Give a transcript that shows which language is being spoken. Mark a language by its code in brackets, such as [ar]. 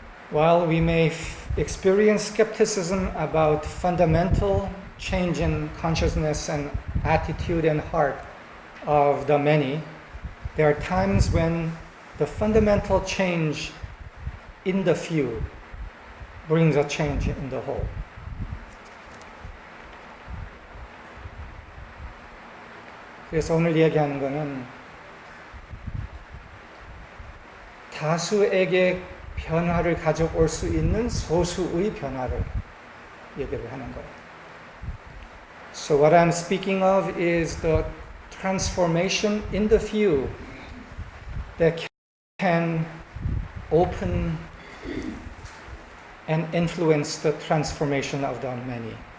[en] While we may experience skepticism about fundamental change in consciousness and attitude and heart of the many, there are times when the fundamental change in the few brings a change in the whole. [ko] 그래서 오늘 이야기하는 거는 다수에게 변화를 가져올 수 있는 소수의 변화를 얘기를 하는 거예요. [en] So what I'm speaking of is the transformation in the few that can open and influence the transformation of the many.